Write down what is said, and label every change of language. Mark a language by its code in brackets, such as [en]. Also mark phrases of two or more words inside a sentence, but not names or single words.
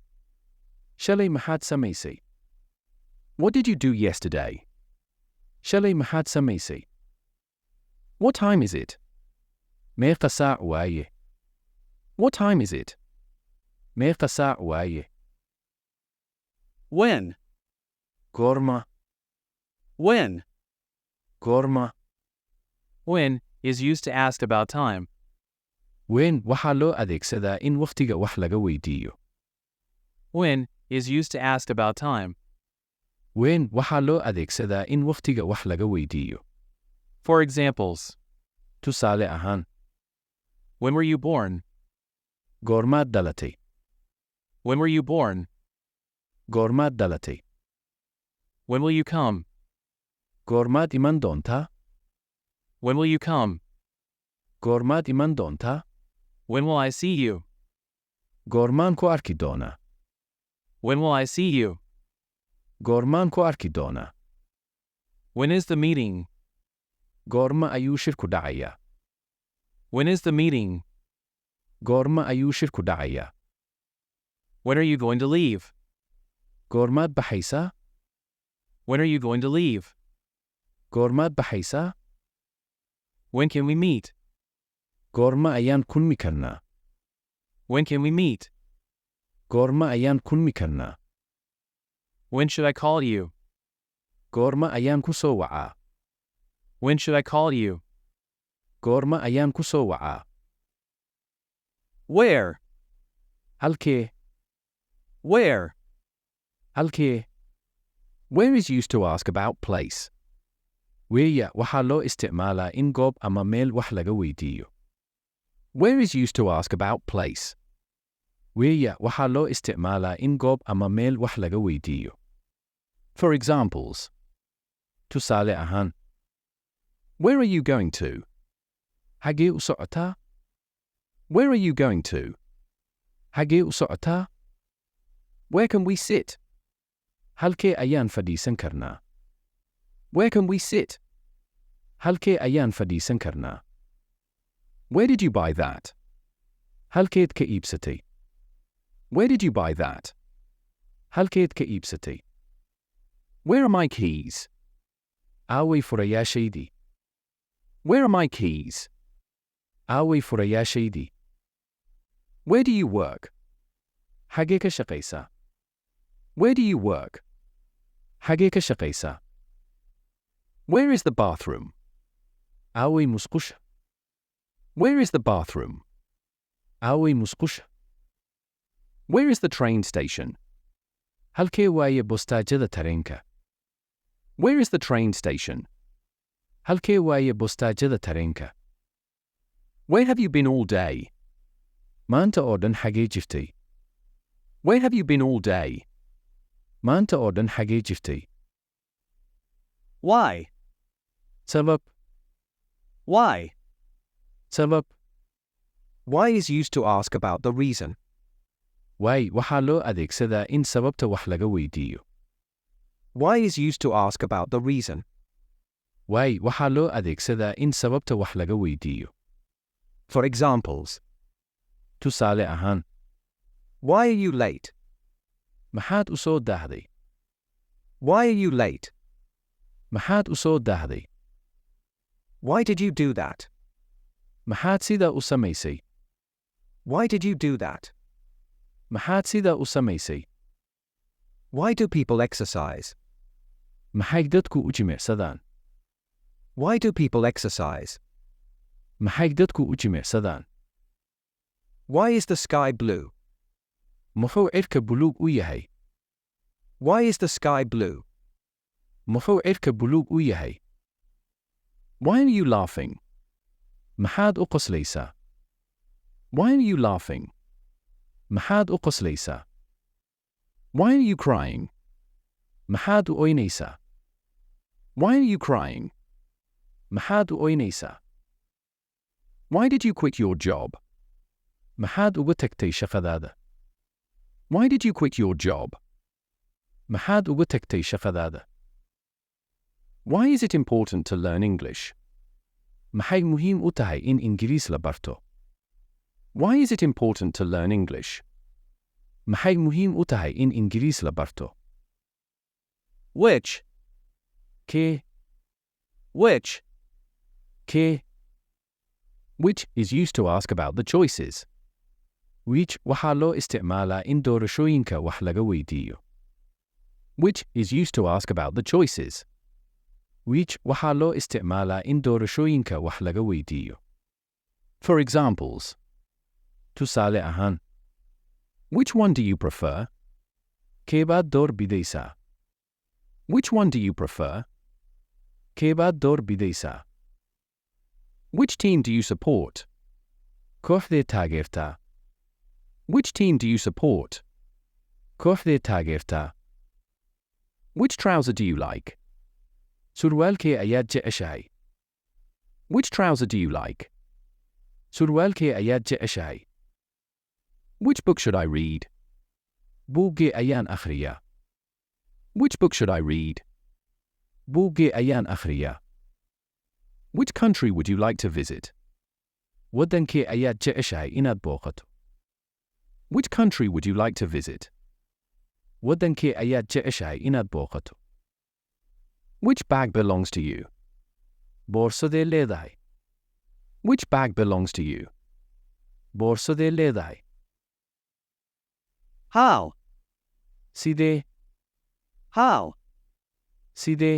[so] Shalay maxaad samaysay? [en] What did you do yesterday? [so] Shalay maxaad samaysay? [en] What time is it? [so] Meeqa saac waaye? [en] What time is it? [so] Meeqa saac waaye? [en] When? [so] Goorma? [en] When? [so] Goorma? [en] When is used to ask about time. [so] When waxaa loo adeegsadaa in waqtiga wax laga weydiiyo. [en] When is used to ask about time. [so] When waxaa loo adeegsadaa in waqtiga wax laga weydiiyo. [en] For examples. [so] Tusaale ahaan, [en] When were you born? [so] goormaad dhalatay? [en] When were you born? [so] Goormaad dhalatay? [en] When will you come? [so] Goormaad iman doontaa? [en] When will you come? [so] Goormaad iman doontaa? [en] When will I see you? [so] Goormaan ku arki doonaa? [en] When will I see you? [so] Goormaan ku arki doonaa? [en] When is the meeting? [so] Goorma ayuu shirku dhacayaa? [en] When is the meeting? [so] Goorma ayuu shirku dhacayaa? [en] When are you going to leave? [so] Goormaad baxaysaa? [en] When are you going to leave? [so] Goormaad baxaysaa? [en] When can we meet? [so] Goorma ayaan kulmi karnaa? [en] When can we meet? [so] Goorma ayaan kulmi karnaa? [en] When should I call you? [so] Goorma ayaan ku soo wacaa? [en] When should I call you? [so] Goorma ayaan ku soo wacaa? [en] Where? [so] Halkee? [en] Where? [so] Halkee? [en] Where is used to ask about place. [so] Weeya waxaa loo isticmaalaa in goob ama meel wax laga weydiiyo. [en] Where is used to ask about place. [so] Weeya waxaa loo isticmaalaa in goob ama meel wax laga weydiiyo. [en] For examples. [so] Tusaale ahaan, [en] Where are you going to? [so] Hagee u socotaa? [en] Where are you going to? [so] Hagee u socotaa? [en] Where can we sit? [so] Halkee ayaan fadhiisan karnaa? [en] Where can we sit? [so] Halkee ayaan fadhiisan karnaa? [en] Where did you buy that? [so] Halkeed ka iibsatay? [en] Where did you buy that? [so] Halkeed ka iibsatay? [en] Where are my keys? [so] Aaway furayaashaydii? [en] Where are my keys? [so] Aaway furayaashaydii? [en] Where do you work? [so] Hagee ka shaqaysaa? [en] Where do you work? [so] Hagee ka shaqaysaa? [en] Where is the bathroom? [so] Aaway musqusha? [en] Where is the bathroom? [so] Aaway musqusha? [en] Where is the train station? [so] Halkee waaye bostaajada tareenka? [en] Where is the train station? [so] Halkee waaye bostaajada tareenka? [en] Where have you been all day? [so] Maanta oo dhan xagee jirtay? [en] Where have you been all day? [so] Maanta oo dhan xagee jirtay? [en] Why? [so] Sabab. [en] Why? [so] Sabab. [en] Why is used to ask about the reason. [so] Why waxaa loo adeegsadaa in sababta wax laga weydiiyo. [en] Why is used to ask about the reason. [so] Why waxaa loo adeegsadaa in sababta wax laga weydiiyo. [en] For examples. [so] Tusaale ahaan, [en] Why are you late? [so] maxaad u soo daahday? [en] Why are you late? [so] Maxaad u soo daahday? [en] Why did you do that? [so] Maxaad sidaa u samaysay? [en] Why did you do that? [so] Maxaad sidaa u samaysay? [en] Why do people exercise? [so] Maxay dadku u jimicsadaan? [en] Why do people exercise? [so] Maxay dadku u jimicsadaan? [en] Why is the sky blue? [so] Muxuu cirka buluug u yahay? [en] Why is the sky blue? [so] Muxuu cirka buluug u yahay? [en] Why are you laughing? [so] Maxaad u qoslaysaa? [en] Why are you laughing? [so] Maxaad u qoslaysaa? [en] Why are you crying? [so] Maxaad u oynaysaa? [en] Why are you crying? [so] Maxaad u oynaysaa? [en] Why did you quit your job? [so] Maxaad uga tagtay shaqadaada? [en] Why did you quit your job? [so] Maxaad uga tagtay shaqadaada? [en] Why is it important to learn English? [so] Maxay muhiim u tahay in Ingiriis la barto? [en] Why is it important to learn English? [so] Maxay muhiim u tahay in Ingiriis la barto? [en] Which? [so] Kee? [en] Which? [so] Kee? [en] Which is used to ask about the choices. [so] Which waxaa loo isticmaalaa in doorashooyinka wax laga weydiiyo. [en] Which is used to ask about the choices. [so] Which waxaa loo isticmaalaa in doorashooyinka wax laga weydiiyo. [en] For examples. [so] Tusaale ahaan. [en] Which one do you prefer? [so] Keebaad door bidaysaa? [en] Which one do you prefer? [so] Keebaad door bidaysaa? [en] Which team do you support? [so] Kooxdee taageertaa? [en] Which team do you support? [so] Kooxdee taageertaa? [en] Which trouser do you like? [so] Surwaalkee ayaad jeceshahay? [en] Which trouser do you like? [so] Surwaalkee ayaad jeceshahay? [en] Which book should I read? [so] Buuggee ayaan akhriyaa? [en] Which book should I read? [so] Buuggee ayaan akhriyaa? [en] Which country would you like to visit? [so] Waddankee ayaad jeceshahay inaad booqato? [en] Which country would you like to visit? [so] Waddankee ayaad jeceshahay inaad booqato? [en] Which bag belongs to you? [so] Boorsadee leedahay? [en] Which bag belongs to you? [so] Boorsadee leedahay? [en] How? [so] Sidee? [en] How? [so] Sidee?